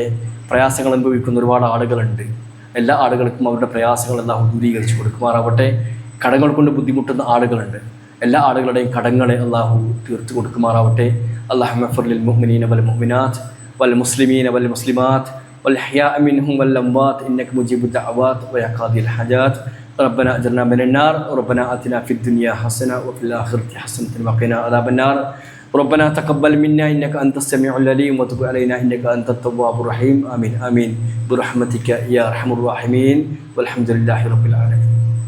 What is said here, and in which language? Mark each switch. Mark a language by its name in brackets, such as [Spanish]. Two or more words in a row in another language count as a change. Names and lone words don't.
[Malayalam] പ്രയാസങ്ങൾ അനുഭവിക്കുന്ന ഒരുപാട് ആളുകളുണ്ട്. എല്ലാ ആളുകൾക്കും അവരുടെ പ്രയാസങ്ങൾ അല്ലാഹു ദൂരീകരിച്ച് കൊടുക്കുമാറാവട്ടെ. കടങ്ങൾ കൊണ്ട് ബുദ്ധിമുട്ടുന്ന ആളുകളുണ്ട്. എല്ലാ ആളുകളുടെയും കടങ്ങളെ അല്ലാഹു തീർത്തു കൊടുക്കുമാറാവട്ടെ. [Arabic] اللهم اغفر للمؤمنين والمؤمنات والمسلمين والمسلمات والأحياء منهم والأموات إنك مجيب الدعوات ويا قاضي الحاجات. ربنا أجرنا من النار وربنا آتنا في الدنيا حسنة وفي الآخرة حسنة وقنا عذاب النار. ربنا تقبل منا إنك أنت السميع العليم وتب علينا إنك أنت التواب الرحيم آمين آمين برحمتك يا أرحم الراحمين والحمد لله رب العالمين.